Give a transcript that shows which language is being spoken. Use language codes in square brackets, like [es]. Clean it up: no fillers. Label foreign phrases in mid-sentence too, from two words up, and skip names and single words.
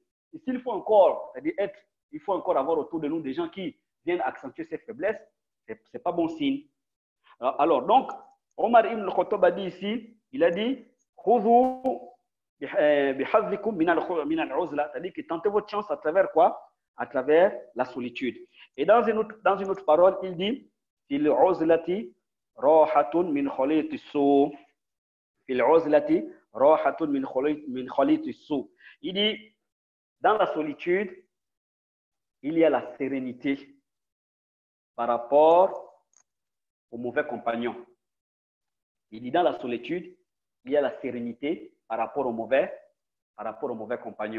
[fr] Et s'il faut encore, c'est-à-dire il faut encore avoir autour de nous des gens qui viennent accentuer ces faiblesses, ce n'est pas bon signe. Alors, donc, Omar ibn Khattab a dit ici, il a dit, c'est-à-dire que tentez votre chance à travers quoi? À travers la solitude. Et dans une autre parole, il dit, [ar] في العزلة راحة من خليط السوء. في العزلة راحة من خليط السوء. [fr] Il dit, dans la solitude, il y a la sérénité par rapport au mauvais compagnon. Il dit, dans la solitude, il y a la sérénité par rapport au mauvais compagnon.